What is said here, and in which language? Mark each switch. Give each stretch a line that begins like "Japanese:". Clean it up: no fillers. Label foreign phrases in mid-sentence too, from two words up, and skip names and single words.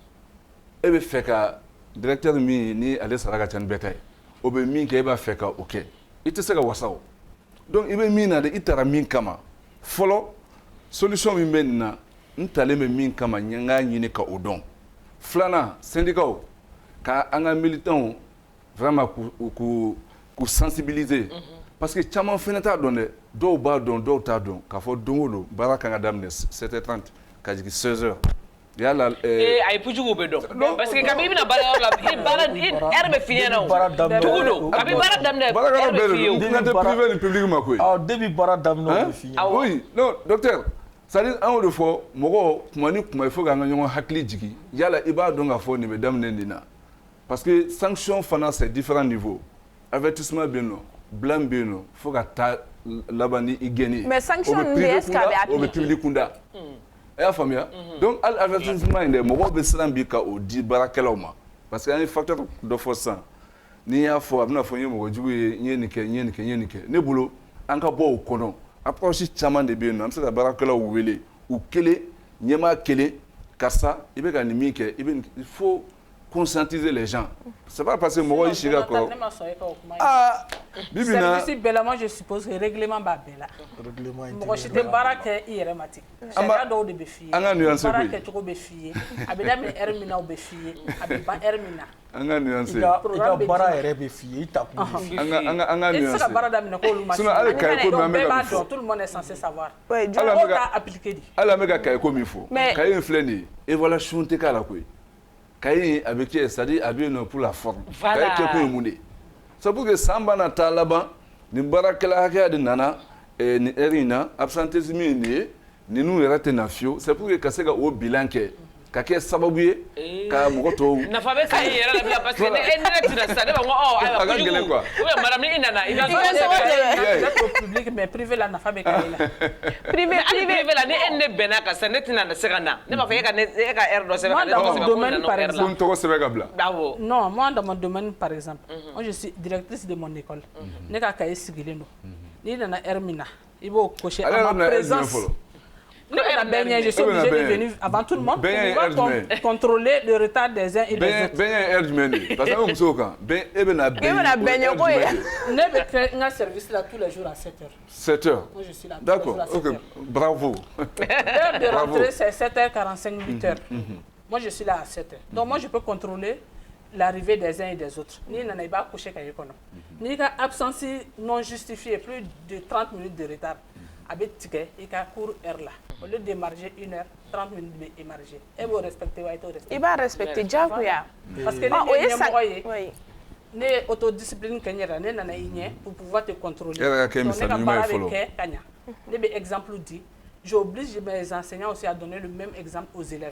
Bambara: e bɛ fɛ ka directeur min ni ale sara ka ca ni bɛɛ ta ye o bɛ min kɛ e b'a fɛ ka o kɛ i tɛ se ka wasa o donc i bɛ min na de i taara min kama fɔlɔ solution min bɛ nin na n talen bɛ min kama n k'a ɲini ka o dɔn filanan syndicats ka an ka
French: militants vraiment
Bambara: k'u sensibiliser
French: parce que
Bambara: caman fana t'a dɔn dɛ dɔw b'a dɔn dɔw t'a dɔn k'a fɔ don o don baara kan ka daminɛ 7h30 ka jigin 16h yala a ye pujugu bɛ dɔn
French: parce que
Bambara: kabi i bɛna baarayɔrɔ la heure bɛ f'i ɲɛna o tugu don kabi baara daminɛ heure bɛ f'i ye o dinɛ tɛ privé ni public ma koyi depuis baara daminɛ o bɛ f'i ɲɛna
French: oui non docteur c'est-à-dire
Bambara: an y'o de fɔ mɔgɔ kuma ni kuma
French: il faut
Bambara: k'an ka ɲɔgɔn hakili jigin yala i b'a dɔn k'a fɔ nin bɛ daminɛ nin na
French: parce que sanction
Bambara: fana
French: c'est différents niveaux avertissement
Bambara: bɛ yen nɔ blanc bɛ yen nɔ fo ka taa laban ni i gɛnni ye
French: mais sanction
Bambara: ninnu
French: est ce que
Bambara: a bɛ appliquer o bɛ public kunda e y'a faamuya donc hali avertissement in dɛ mɔgɔw bɛ siran bi ka o di baarakɛlaw ma
French: parce que
Bambara: an ye facteur dɔ fɔ sisan n'i y'a fɔ a bɛna fɔ n ye mɔgɔ jugu ye n ye nin kɛ n ye nin kɛ n ye nin kɛ ne bolo an ka bɔ o kɔnɔ approche caman de bɛ yen nɔ an bɛ se ka baarakɛlaw wele u kelen ɲɛmaa kelen karisa i bɛ ka nin min kɛ i bɛ
French: il faut conscientiser les gens c'est pas parce que
Bambara: mɔgɔ y'i sigi a kɔrɔ bibi na service bɛɛ la
French: moi je suppose que
Bambara: règlement b'a bɛɛ la mɔgɔ si tɛ baara kɛ i yɛrɛ ma ten sariya dɔw de bɛ f'i ye an ka nuance baara kɛcogo bɛ f'i ye a bɛ daminɛ heure min na o bɛ f'i ye a bɛ ban heure min na an ka nuance i ka baara yɛrɛ bɛ f'i ye i ta kun bɛ f'i ye an ka i tɛ nuance se ka baara daminɛ k'olu ma sinon hali kaye ko min an bɛ bɛɛ ka b'a min fɔ dɔn
French: tout le monde est censé savoir
Bambara: hali mɔgɔw t'a appliquer de an bɛ ka kaye ko min fɔ kaye in filɛ nin ye évaluation tɛ k'a la koyi kaye a bɛ kɛ
French: c'est-à-dire
Bambara: a bɛ yen nɔ
French: pour la forme
Bambara: kaye kɛ kun ye mun de ye
French: c'est pour que
Bambara: san b'a na taa laban nin baarakɛla hakɛya de nana nin heure in na absentéisme ye nin ye ninnu yɛrɛ tɛ na fiyewu
French: c'est pour que
Bambara: ka se ka o bilan kɛ ka kɛ sababu ye ka mɔgɔ tɔw nafa bɛ kaye yɛrɛ la bila
French: parce que
Bambara: ne tɛna sisan ne b'a fɔ ayiwa a ka gɛlɛn quoi
French: ou bien madame
Bambara: ni i nana i b'a sɔrɔ public
French: mais privé
Bambara: la nafa bɛ kaye la privé la ni e ne bɛnna kan sisan ne tɛna se ka na ne b'a fɔ e ka heure dɔ sɛbɛn
French: moi dans mon domaine par exemple
Bambara: ko n tɔgɔ sɛbɛn ka bila
French: non moi dans mon domaine par exemple moi je suis directrice de mon école
Bambara: ne ka kaye sigilen don n'i nana heure min na i b'o
French: cocher en ma présence
Bambara: ne bɛna bɛɛ ɲɛ
French: je suis obligé de venir avant tout le monde pour contrôler le retard des uns et des autres.
Bambara: bɛn ye heure jumɛn de ye
French: parce que
Bambara: an bɛ musow kan bɛn e bɛna bɛn ɲɛ ko ye ne bɛ kɛ n ka service la
French: tous les jours à 7h. 7h. Moi je suis là. D'accord. OK. Bravo. L'heure de rentrée c'est 7h45 8h. Moi je suis là à 7h. Donc moi je peux contrôler l'arrivée des uns et des autres.
Bambara: Ni nana i b'a coucher kaye kɔnɔ. N'i ka
French: absence non justifiée plus de 30 minutes de retard
Bambara: a bɛ tigɛ i ka cours heure la.
French: Au lieu d'émarger 1h, 30 minutes de émarger. Et vous respectez, il va respecter Djakuya. Parce que nous sommes autodiscipline pour pouvoir te contrôler. Exemple dit, j'oblige mes enseignants aussi à donner le même exemple aux élèves.